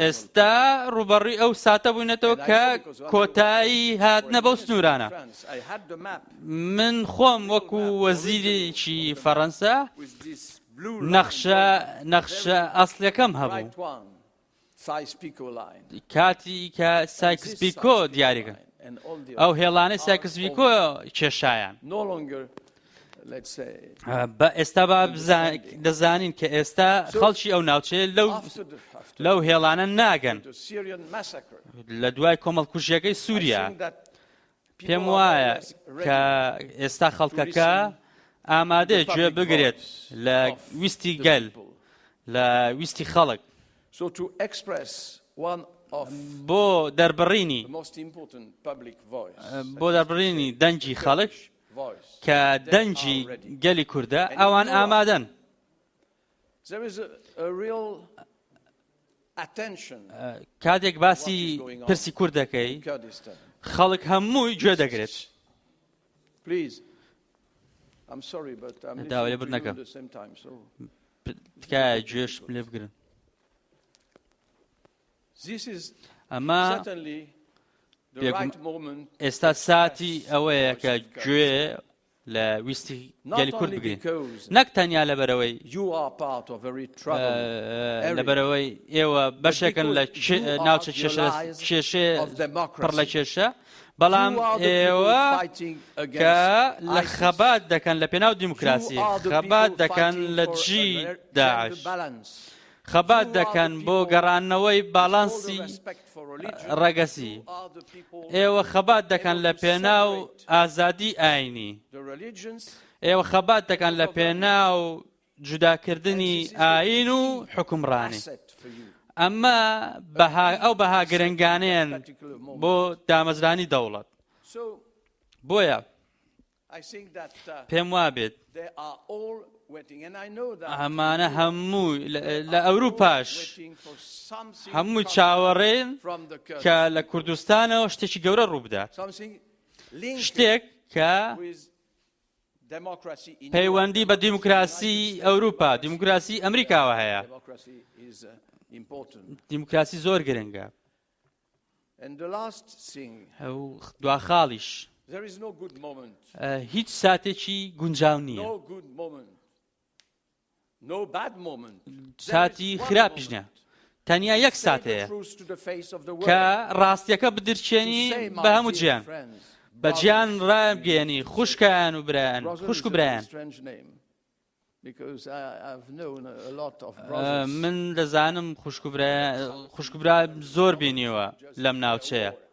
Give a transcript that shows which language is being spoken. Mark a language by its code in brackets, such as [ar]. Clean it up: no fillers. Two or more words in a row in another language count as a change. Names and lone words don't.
[ckb] ئێستا ڕوبەڕووی ئەو ساتە بووینەتەوە کە کۆتایی هاتنە بەو سنوورانە. [en] France, I had the map [ckb] من خۆم وەکو وەزیرێکی فەڕەنسا [en] with this blue [ckb] نەخشە ئەسڵیەکەم هەبوو [en] right one, Sykes-Picot line. [ckb] کاتی کە سایکس پیکۆ دیاریکە [en] And all the [ckb] ئەو هێڵانەی سایکس پیکۆ کێشایان. [en] no longer, let's say, [ckb] بە ئێستا دەزانین کە ئێستا خەڵکی ئەو ناوچەیە [en] after [ckb] لەو هێڵانە ناگەن [en] the Syrian massacre. [ckb] لە دوای کۆمەڵکوژیەکەی سووریا. پێم وایە کە ئێستا خەڵکەکە ئامادەیە گوێ بگرێت لە ویستی گەل لە ویستی خەڵک [en] So to express one of [ckb] بۆ دەربڕینی [en] the most important public voice, [ckb] بۆ دەربڕینی دەنجی خەڵک [en] voice. [ckb] کە دەنجی گەلی کووردە ئەوان ئامادەن. [en] There is a real attention [ckb] کاتێک باسی پرسی کوردەکەی [en] in Kurdistan. [ckb] خەڵک هەمووی گوێ دەگرێت. [en] Please, I'm sorry, but I'm [ckb] داوای [en] listening [ckb] لێبوردنەکە. [en] to you at the same time. So [ckb] تکایە گوێش لێ بگرن. [en] this is [ckb] ئەمە [en] certainly the Pek- right moment. [ckb] ئێستا ساتی ئەوەیە کە گوێ لە ویستی گەلی [en] Not [ckb] کورد [en] only [ckb] بگرین. [en] because [ckb] نەک تەنیا لەبەرەوەی [en] you are part of a very troubled [ckb] لەبەرەوەی ئێوە بەشێکن لە ناوچە کێشێ [en] of [ckb] پڕ لە [en] democracy. [ckb] کێشە بەڵام [en] You are the [ckb] ئێوە [en] people fighting [ckb] کە [en] against [ckb] لە ISIS. خەبات دەکەن لە پێناو [en] You [ckb] دیموکراسی [en] are the [ckb] خەبات [en] people [ckb] دەکەن [en] fighting [ckb] لە [en] for [ckb] دژی [en] a gender [ckb] داعش [en] balance. [ckb] خەبات [en] You are the [ckb] دەکەن بۆ [en] people [ckb] گەڕانەوەی [en] With all the [ckb] باڵانسی [en] respect for religion, [ckb] ڕەگەسی. [en] you are the people [ckb] ئێوە خەبات دەکەن لە [en] able to [ckb] پێناو [en] separate [ckb] ئازادی ئاینی. [en] the religions. [ckb] ئێوە خەبات دەکەن لە پێناو جوداکردنی ئاین و حکومڕانی. [en] Asset for you. [ckb] ئەمە ئەو بەها گرنگانەیەن بۆ دامەزرانی دەوڵەت. [en] So [ckb] بۆیە [en] I think that [ckb] پێم وابێت [en] they are all waiting, and I know that [ckb] ئەمانە هەمووی لە ئەوروپاش [en] waiting for something [ckb] هەمووی [en] coming [ckb] چاوەڕێن [en] from the Kurds. [ckb] کە لە کوردستانەوە شتێکی گەورە ڕووبدات. [en] Something linked [ckb] شتێک کە [en] with democracy in [ckb] پەیوەندی بە Europe. دیموکراسی ئەوروپا دیموکراسی ئەمریکاوە هەیە. [en] Democracy is important. [ckb] دیموکراسی زۆر گرنگە. [en] And the last thing, [ckb] ئەو دواخاڵیش [en] there is no good moment. [ckb] هیچ ساتێکی گونجاو نییە. [en] No good moment. No bad moment. [ckb] ساتی خراپیش نیە. تەنیا یەک ساتەیە ساتەیە کە ڕاستیەکە بدرچێنی بە هەموو جیان. بە جیان ڕابگەێنی خوشکیان و برایان خوشک و برایان. من دەزانم خوشکبرا زۆر بینیوە لەم ناوچەیە.